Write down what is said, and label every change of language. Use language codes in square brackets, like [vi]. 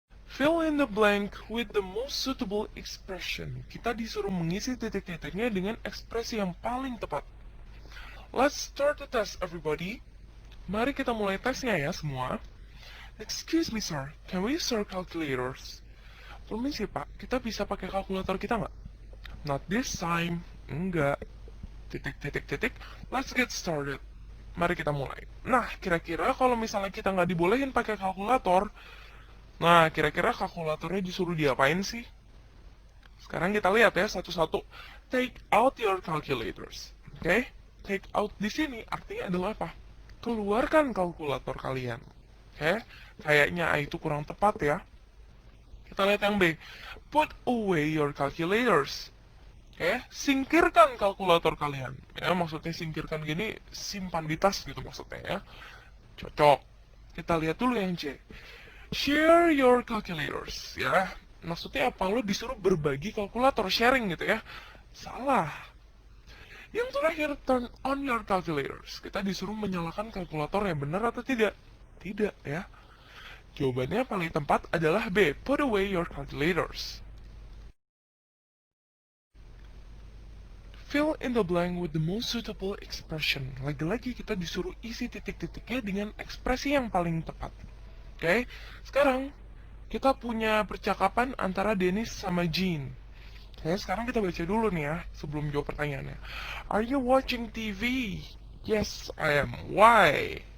[en] Fill in the blank with the most suitable expression. [id] Kita disuruh mengisi titik-titiknya dengan ekspresi yang paling tepat. [en] Let's start the test, everybody. [id] Mari kita mulai tesnya ya semua. [en] Excuse me, sir. Can we use our calculators? [id] Permisi, Pak. Kita bisa pakai kalkulator kita nggak? [en] Not this time. [id] Enggak. Titik-titik-titik. [en] Let's get started. [id] Mari kita mulai. Nah, kira-kira kalau misalnya kita nggak dibolehin pakai kalkulator, nah, kira-kira kalkulatornya disuruh diapain sih? Sekarang kita lihat ya satu-satu. [en] Take out your calculators. Oke? Okay? [id] Take out di sini artinya adalah apa? Keluarkan kalkulator kalian. Oke? Okay? Kayaknya A itu kurang tepat ya. Kita lihat yang B. [en] Put away your calculators. [id] Oke? Okay? Singkirkan kalkulator kalian. Ya, maksudnya singkirkan gini, simpan di tas gitu maksudnya ya. Cocok. Kita lihat dulu yang C. [en] Share your calculators, [id] ya. Maksudnya apa? Lo disuruh berbagi kalkulator, sharing gitu ya. Salah. [en] Yang terakhir, turn on your calculators. [id] Kita disuruh menyalakan kalkulator yang benar atau tidak? Tidak, ya. Jawabannya paling tepat adalah B. [en] Put away your calculators. Fill in the blank with the most suitable expression. [id] Lagi-lagi kita disuruh isi titik-titiknya dengan ekspresi yang paling tepat. Oke, sekarang kita punya percakapan antara Dennis sama Jean. Oke, sekarang kita baca dulu nih ya, sebelum jawab pertanyaannya. [en] Are you watching TV? Yes, I am. Why?